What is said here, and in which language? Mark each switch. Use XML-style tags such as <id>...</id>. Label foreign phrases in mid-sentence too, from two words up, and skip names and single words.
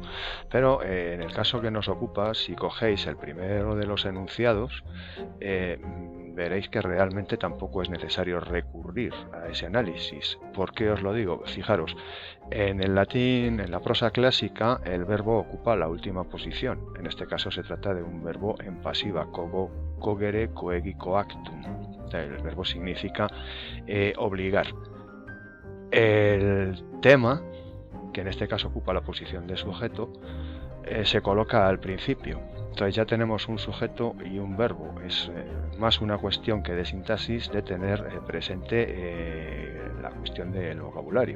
<es>Pero en el caso que nos ocupa, si cogéis el primero de los enunciados, veréis que realmente tampoco es necesario recurrir a ese análisis. ¿Por qué os lo digo? Fijaros, en el latín, en la prosa clásica, el verbo ocupa la última posición. En este caso se trata de un verbo en pasiva,</es> <la>cogere, coegi, coactum.</la> <es>El verbo significa obligar. El tema, que en este caso ocupa la posición de sujeto, se coloca al principio. Entonces ya tenemos un sujeto y un verbo. Es más una cuestión que de sintaxis de tener presente la cuestión del vocabulario.</es>